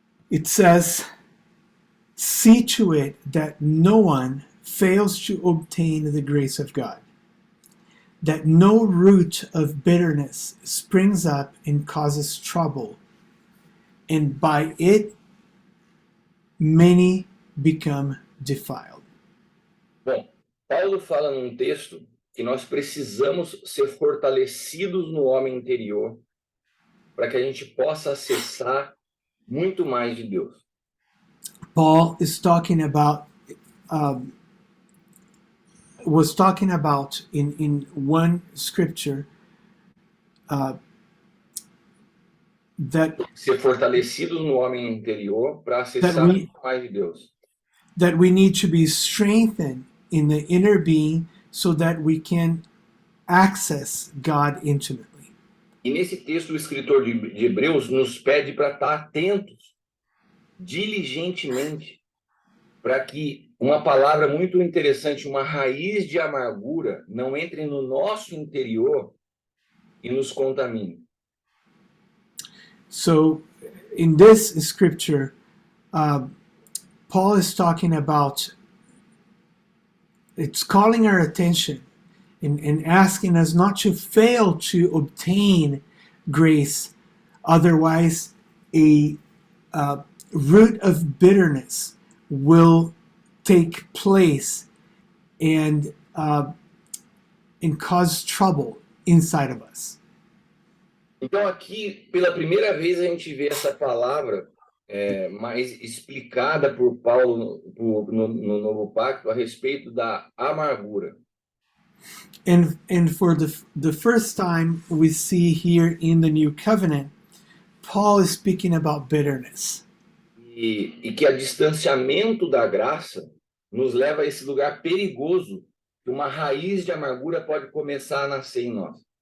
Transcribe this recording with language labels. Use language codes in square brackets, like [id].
[en] It says, "See to it that no one fails to obtain the grace of God, that no root of bitterness springs up and causes trouble, and by it many become defiled." [pt] Bom, Paulo fala num texto que nós precisamos ser fortalecidos no homem interior para que a gente possa acessar muito mais de Deus. [en] Paul is talking about was talking about in one scripture that [pt] Ser fortalecidos no homem interior para acessar muito mais de Deus. [en] That we need to be strengthened in the inner being so that we can access God intimately. [pt] E nesse texto o escritor de Hebreus nos pede para estar atentos diligentemente para que uma palavra muito interessante, uma raiz de amargura, não entre no nosso interior e nos contamine. [en] So, in this scripture, Paul is talking about, it's calling our attention and asking us not to fail to obtain grace, otherwise a root of bitterness will take place and cause trouble inside of us. [pt] Então aqui, pela primeira vez, a gente vê essa palavra mais explicada por Paulo no Novo Pacto a respeito da amargura. [en] And for the first time we see here in the New Covenant, Paul is speaking about bitterness. [pt] E que o distanciamento da graça nos leva a esse lugar perigoso que uma raiz de amargura pode começar a nascer em nós.